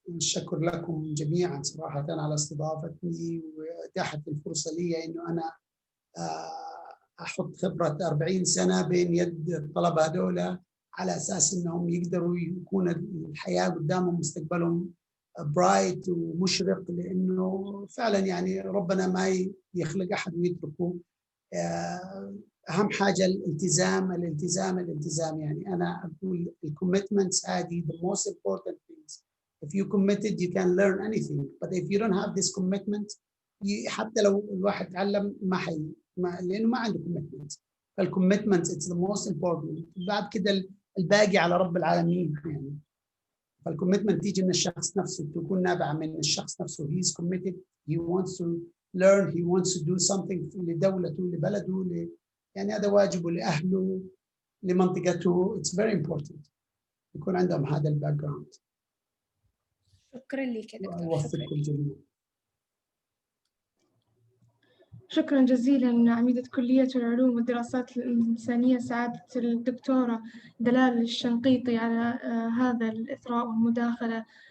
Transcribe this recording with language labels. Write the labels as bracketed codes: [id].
[ar] الشكر لكم جميعا صراحة على استضافتني وإتاحة الفرصة لي إنه أنا أحط خبرة 40 سنة بين يد الطلبة هذولا، على أساس إنهم يقدروا يكون الحياة قدامهم مستقبلهم برايت ومشرق، لأنه فعلا يعني ربنا ما يخلق أحد ويتركه. أهم حاجة الالتزام الالتزام الالتزام. يعني أنا أقول الكوميتمنتس هذه [en] the most important things. If you committed you can learn anything, but if you don't have this commitment [ar] حتى لو الواحد تعلم لأنه ما عنده [en] commitment. فالcommitment it's the most important. [ar] بعد كده الباقي على رب العالمين يعني. فالcommitment تيجي من الشخص نفسه، تكون نابعة من الشخص نفسه. [en] he is committed, he wants to learn, he wants to do something [ar] لدولته لبلده يعني هذا واجبه لأهله لمنطقته. [en] it's very important [ar] يكون عندهم هذا الباك جراوند. شكرا لك يا دكتور. ووفقكم جميعا. شكرا جزيلا عميدة كلية العلوم والدراسات الإنسانية سعادة الدكتورة دلال الشنقيطي على هذا الإثراء والمداخلة.